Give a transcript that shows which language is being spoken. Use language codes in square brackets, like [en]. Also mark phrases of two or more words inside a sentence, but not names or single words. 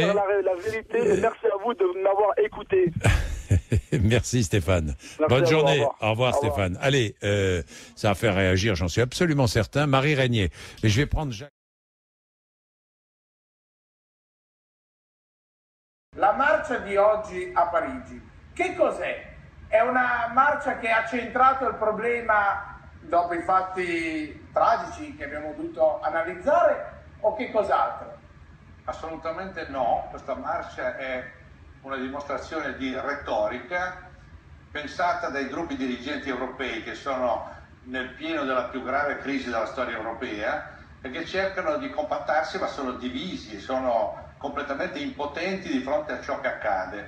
[fr] La vérité, et merci à vous de m'avoir écouté. Merci Stéphane. Bonne journée. Au revoir Stéphane. Allez, ça va faire réagir, j'en suis absolument certain. Marie Régnier. Mais je vais prendre Jacques. [it] La marcia di oggi a Parigi, che cos'è? È una marcia che ha centrato il problema dopo i fatti tragici che abbiamo dovuto analizzare o che cos'altro? Assolutamente no, questa marcia è una dimostrazione di retorica pensata dai gruppi dirigenti europei che sono nel pieno della più grave crisi della storia europea e che cercano di compattarsi ma sono divisi e sono completamente impotenti di fronte a ciò che accade.